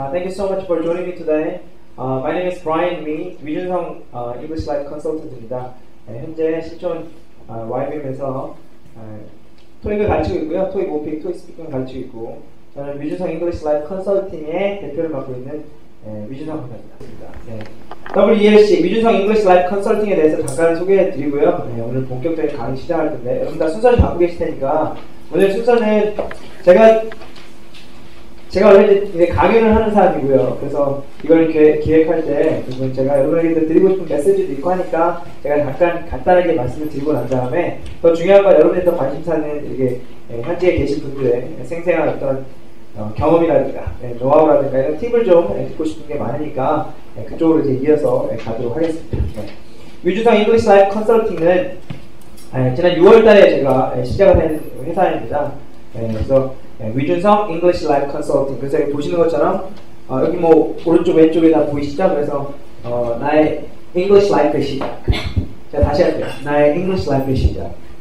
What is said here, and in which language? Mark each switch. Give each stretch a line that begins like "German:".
English: Thank you so much for joining me today. My name is Brian Lee, 위준성 English Life Consultant입니다.
Korean: 현재 실존 YBM에서 토익을 가르치고 있고요. 토익 오픽, 토익 스피킹을 가르치고 있고, 저는 위준성 English Life Consulting의 대표를 맡고 있는 위준성 강사입니다. WELC, 위준성 English Life Consulting에 대해서 잠깐 소개해드리고요. 오늘 본격적인 강의 시작할 텐데, 여러분 다 순서를 갖고 계실 테니까, 오늘 순서는 제가 원래 이제 강연을 하는 사람이고요. 그래서 이걸 기획할 때 제가 여러분에게 드리고 싶은 메시지도 있고 하니까 제가 잠깐 간단하게 말씀을 드리고 난 다음에 더 중요한 건 여러분들이 더 관심사는 이게 현지에 계신 분들의 생생한 어떤 경험이라든가 노하우라든가 이런 팁을 좀 듣고 싶은 게 많으니까 그쪽으로 이제 이어서 가도록 하겠습니다. 위준성 English Life Consulting은 지난 6월달에 제가 시작을 한 회사입니다. 그래서 위준성 English Life Consulting. 그래서 여기 보시는 것처럼 여기 뭐 오른쪽 왼쪽에 다 보이시죠? 그래서 나의 English Life의 시작. 제가 다시 할게요. 나의 English Life의 시작.